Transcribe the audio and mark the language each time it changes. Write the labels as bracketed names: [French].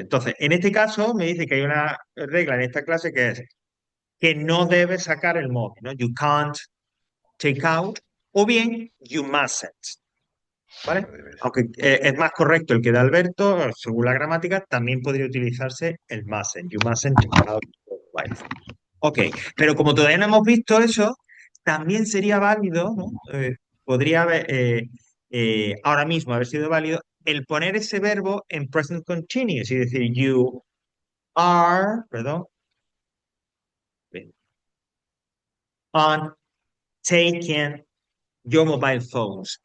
[Spanish] Entonces, en este caso me dice que hay una regla en esta clase que es que no debes sacar el móvil, ¿no? [English] You can't take out [Spanish] o bien [English] you mustn't, [Spanish] ¿vale? No debes. Aunque es más correcto el que da Alberto, según la gramática, también podría utilizarse el mustn't. [English] You mustn't take out your mobile phone. [Spanish] Ok, pero como todavía no hemos visto eso, también sería válido, ¿no? Podría haber, ahora mismo haber sido válido el poner ese verbo en present continuous y decir [English] you are, [Spanish] perdón, [English] on taking your mobile phones.